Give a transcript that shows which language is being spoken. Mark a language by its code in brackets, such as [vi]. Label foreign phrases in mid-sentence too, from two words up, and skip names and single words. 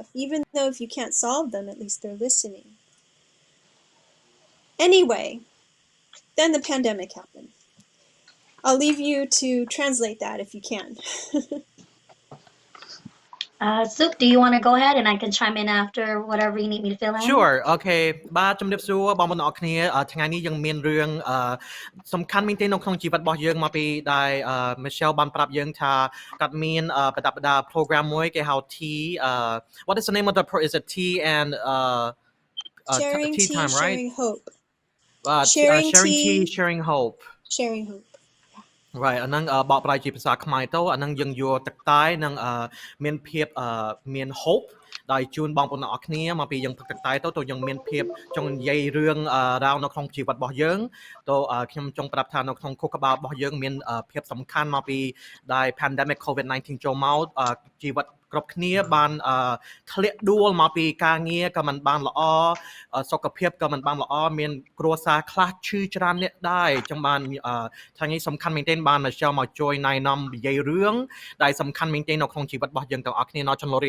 [en] Even though if you can't solve them, at least they're listening. Anyway, then the pandemic happened. I'll leave you to translate that if you can. Soup, do you want to go ahead and I can chime in after whatever you need me to fill in? Sure. [km] Okay បាទជំរាបសួរបងប្អូនទាំងអស់គ្នាថ្ងៃនេះយើងមានរឿងសំខាន់មែនទែននៅក្នុងជីវិតរបស់យើងមកពីដែល Michelle បានប្រាប់យើងថាគាត់មានប្រដាប់ប្រដា program មួយគេហៅ T [en] what is the name of the is it T and sharing tea tea, time, right? sharing hope. Sharing tea, tea, sharing hope. Sharing hope. [km] Right អាហ្នឹងបកប្រែជាភាសាខ្មែរទៅអាហ្នឹងយើងយកទឹកតែនឹងមានភាពមាន hope ដោយជូនបងប្អូនទាំងអស់គ្នាមកពីយើងផឹកទឹកតែទៅ យើងមានភាពចង់និយាយរឿងរ៉ាវនៅក្នុងជីវិតរបស់យើងទៅខ្ញុំចង់ប្រាប់ថានៅក្នុងខួរក្បាលរបស់យើងមានភាពសំខាន់មកពីដែល pandemic COVID-19 ចូលមកជីវិតគ្រប់គ្នាបានធ្លាក់ដួលមកពីការងារក៏មិនបានល្អសុខភាពក៏មិនបានល្អមានគ្រួសារខ្លះឈឺច្រើនអ្នកដែរចឹងបានថ្ងៃនេះសំខាន់មែនទែនបានមកចូលមកជួយណែនាំនិយាយរឿងដែលសំខាន់មែនទែននៅក្នុងជីវិតរបស់យើងទាំងអស់គ្នានៅChanlori